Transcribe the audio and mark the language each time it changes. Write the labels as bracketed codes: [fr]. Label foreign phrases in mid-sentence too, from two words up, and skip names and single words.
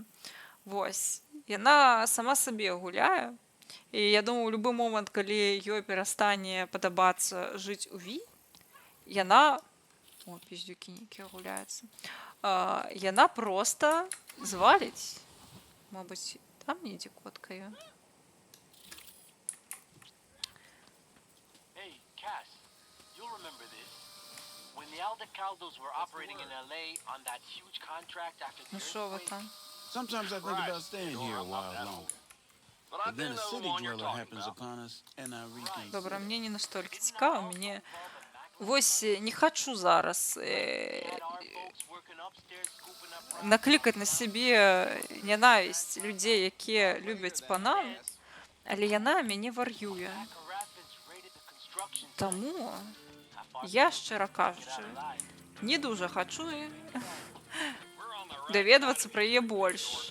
[be] Вось. Яна сама сабе гуляе. І я думаю, у любы момант, калі ёй перастане падабацца жыць у Ві, яна... О, пиздюкі нейкія гуляюцца. Яна проста зваліць. Мабыць, там недзе котка ёй. [en] Hey, Cass, you'll remember this. When the Aldecaldos were operating in LA on that huge contract after the [uk] Ну шо ви там? [en] Sometimes I think about staying here a while longer. But then a city dweller happens upon us, and I rethink. [be] Добра, мне не настолькі цікава. Мне... Вось не хачу зараз наклікаць на сябе нянавісць людзей, якія любяць панам, але яна мяне вар'юе. Таму я, шчыра кажучы, не дужа хачу даведвацца пра яе больш.